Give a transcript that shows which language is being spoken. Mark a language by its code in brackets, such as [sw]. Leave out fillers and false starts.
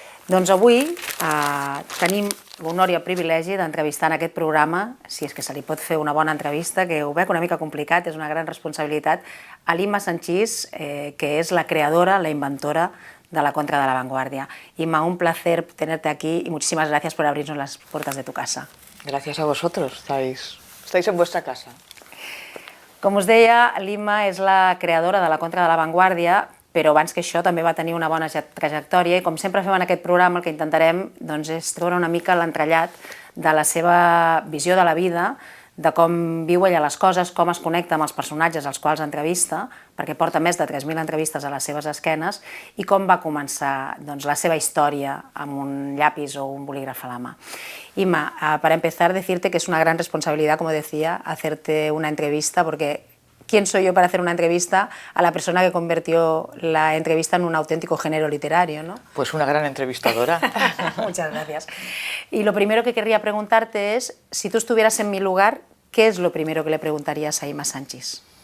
[ca] Doncs avui tenim l'honor i el privilegi d'entrevistar en aquest programa, si és que se li pot fer una bona entrevista, que ho veig una mica complicat, és una gran responsabilitat, a l'Imma Sanchís, que és la creadora, la inventora de la contra de la vanguardia. [es] Imma, un placer tenerte aquí y muchísimas gracias por abrirnos las puertas de tu casa. Gracias a vosotros, estáis en vuestra casa. [ca] Com us deia, l'Imma és la creadora de la contra de la vanguardia, però abans que això també va tenir una bona trajectòria i com sempre fem en aquest programa el que intentarem doncs, és treure una mica l'entrellat de la seva visió de la vida, de com viu ella les coses, com es connecta amb els personatges als quals entrevista, perquè porta més de 3.000 entrevistes a les seves esquenes, i com va començar doncs, la seva història amb un llapis o un bolígraf a la mà. [es] Imma, para empezar, decirte que es una gran responsabilidad, como decía, hacerte una entrevista, porque ¿quién soy yo para hacer una entrevista a la persona que convirtió la entrevista en un auténtico género literario, ¿no? Pues una gran entrevistadora. Muchas gracias. Y lo primero que querría preguntarte es, si tú estuvieras en mi lugar, ¿qué es lo primero que le preguntarías a Imma Sanchís?